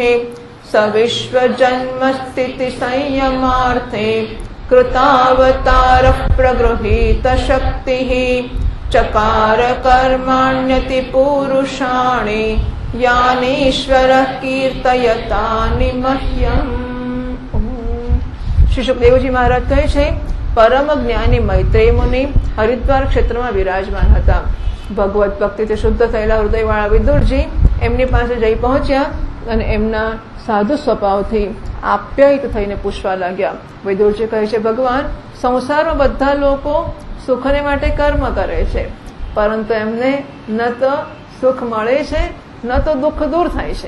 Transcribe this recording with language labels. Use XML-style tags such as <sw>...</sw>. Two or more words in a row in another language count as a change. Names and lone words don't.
<sa>स विश्वजन्मस्थितिसंयमार्थे कृतावतारः प्रगृहीतशक्तिः। चकार कर्माण्यतिपूरुषाणि यानीश्वरः कीर्तयतानि मह्यम्।</sa> <gu>श्री सुखदेवजी महाराज કહે છે પરમ જ્ઞાની મૈત્રેય મુનિ હરિદ્વાર ક્ષેત્રમાં વિરાજમાન હતા. ભગવત ભક્તિથી શુદ્ધ થયેલા હૃદયવાળા વિદુરજી એમની પાસે જઈ પહોંચ્યા અને એમના સાધુ સ્વભાવથી આપ્યાયિત થઈને પૂછવા લાગ્યા. વૈદુરજી કહે છે, ભગવાન, સંસારમાં બધા લોકો સુખને માટે કર્મ કરે છે, પરંતુ એમને ન તો સુખ મળે છે ન તો દુઃખ દૂર થાય છે.</gu>